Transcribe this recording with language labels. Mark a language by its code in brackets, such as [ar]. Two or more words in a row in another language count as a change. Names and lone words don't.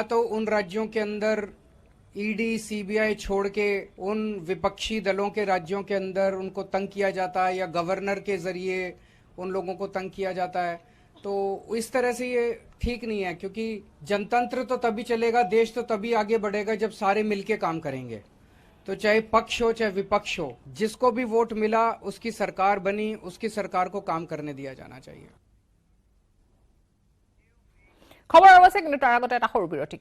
[hi] तो उन राज्यों के अंदर ईडी सीबीआई छोड़ के उन विपक्षी दलों के राज्यों के अंदर उनको तंग किया जाता है या गवर्नर के जरिए उन लोगों को तंग किया जाता है तो इस तरह से ये ठीक नहीं है क्योंकि जनतंत्र तो तभी चलेगा देश तो तभी आगे बढ़ेगा जब सारे मिलके काम करेंगे तो चाहे पक्ष हो चाहे विपक्ष हो जिसको भी वोट मिला उसकी सरकार बनी उसकी सरकार को काम करने दिया जाना चाहिए [as] খবৰ আছে কিন্তু তাৰ আগতে এটা সৰু বিৰতি